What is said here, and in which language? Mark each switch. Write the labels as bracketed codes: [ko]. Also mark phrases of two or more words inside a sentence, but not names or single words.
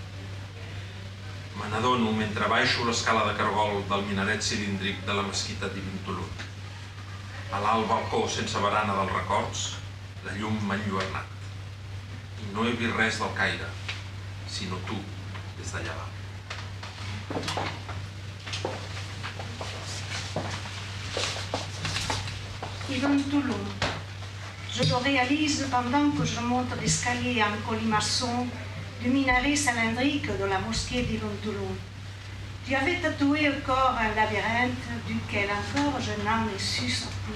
[ca] Me n'adono mentre baixo l'escala de cargol del minaret cilíndric de la mesquita d'Ibn Tulun. A l'alt balcó sense barana dels records, la llum m'ha enlluernat. I no he vist res del Caire, sinó tu, des d'allà dalt. Ibn Tulun. [fr] Je le réalise pendant que je monte l'escalier en colimaçon du minaret cylindrique de la mosquée d'Ibn Tulun. Tu avais tatoué au corps un labyrinthe duquel encore je n'en ai su sortir.